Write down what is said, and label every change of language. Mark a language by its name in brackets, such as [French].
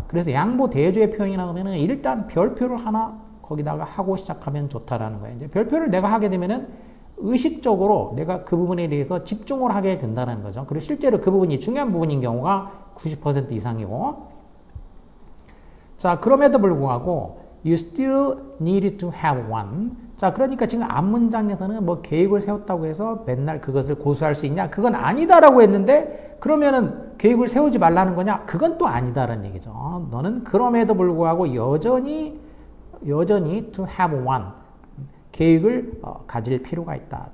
[Korean] 그래서 양보 대조의 표현이 나오면은 일단 별표를 하나 거기다가 하고 시작하면 좋다라는 거예요. 이제 별표를 내가 하게 되면은 의식적으로 내가 그 부분에 대해서 집중을 하게 된다는 거죠. 그리고 실제로 그 부분이 중요한 부분인 경우가 90% 이상이고. 자, 그럼에도 불구하고 [English] you still need to have one. [Korean] 자, 그러니까 지금 앞 문장에서는 뭐 계획을 세웠다고 해서 맨날 그것을 고수할 수 있냐? 그건 아니다라고 했는데 그러면은 계획을 세우지 말라는 거냐? 그건 또 아니다라는 얘기죠. 너는 그럼에도 불구하고 여전히 [English] to have one. [Korean] 계획을 가질 필요가 있다.